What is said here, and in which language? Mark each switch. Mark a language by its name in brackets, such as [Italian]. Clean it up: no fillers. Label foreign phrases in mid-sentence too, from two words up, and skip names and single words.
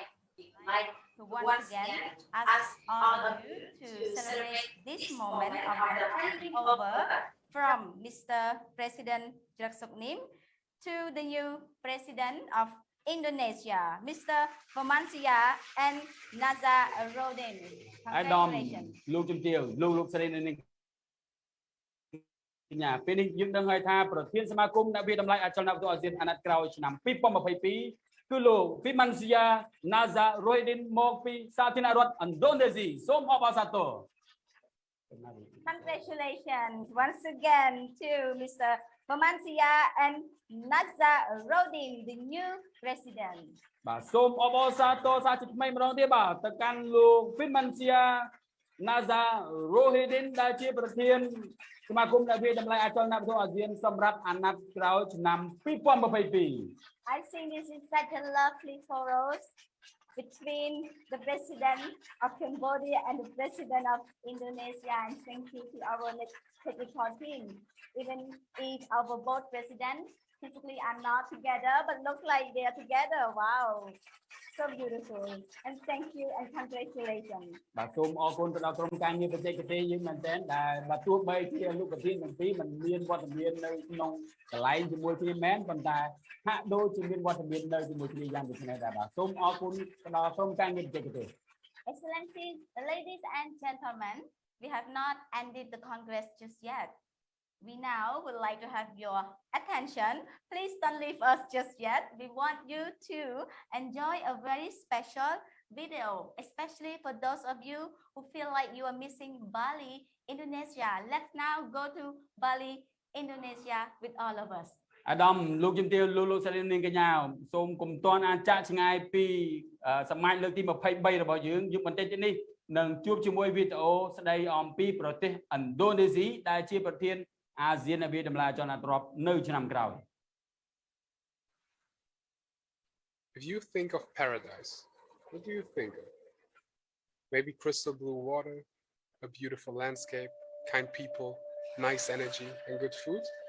[English] We'd like to once again ask all of you to celebrate this moment of handing over from Mr. President Soknim to the new President of Indonesia, Mr. Vomansia and Nazarodin. Congratulations. [Khmer] លោកជំទាវលោកស្រីនៅនឹងnhà ពេលនេះយើងដឹងហើយថាប្រធានសមាគមអ្នកវិតម្លៃអចលនវត្ថុអាស៊ានអាណត្តិក្រោយឆ្នាំ 2022 គឺលោក Vomansia Nazarodin មកពីសាធារណរដ្ឋឥណ្ឌូនេស៊ីសូមអបអរសាទរ [English] Congratulations once again to Mr. Vomansia and Nazarodin, the new president. [Khmer] បាទសូមអបអរសាទរសាជាថ្មីម្ដងទៀតបាទទៅកាន់លោក Vomansia Nazarodin ដែលជាប្រធានសមាគមអ្នកវិតម្លៃអចលនវត្ថុអាស៊ានសម្រាប់អាណត្តិក្រោយឆ្នាំ 2022 [English] I think this is such a lovely photos between the president of Cambodia and the president of Indonesia. And thank you to our technical team. Even if our both presidents physically are not together, but look like they are together. Wow, so beautiful. And thank you and congratulations. [Khmer] បាទសូមអរគុណទៅដល់ក្រុមការងារបច្ចេកទេសយើងមែនទែនដែលបាទទោះបីជាលោកប្រធានទាំងពីរមិនមានវត្តមាននៅក្នុងកន្លែងជាមួយគ្នាមែនប៉ុន្តែហាក់ដូចជាមានវត្តមាននៅជាមួយគ្នាយ៉ាងដូចនេះដែរបាទសូមអរគុណទៅដល់ក្រុមការងារបច្ចេកទេស [English] Excellencies, ladies and gentlemen, we have not ended the Congress just yet. We now would like to have your attention. Please don't leave us just yet. We want you to enjoy a very special video, especially for those of you who feel like you are missing Bali, Indonesia. Let's now go to Bali, Indonesia with all of us. [Khmer] អាដាមលោកជំទាវលោកស្រីនាងកញ្ញាសូមកុំតន់អាចចាក់ឆ្ងាយពីសមាជលើកទី23របស់យើងយុគបន្តិចទៀតនេះនឹងជួបជាមួយវីដេអូស្ដីអំពីប្រទេសឥណ្ឌូនេស៊ីដែលជាប្រធានអាស៊ានវិតម្លាចលនាទ្រព្យនៅឆ្នាំក្រោយ [English] If you think of paradise, what do you think of? Maybe crystal blue water, a beautiful landscape, kind people, nice energy, and good food?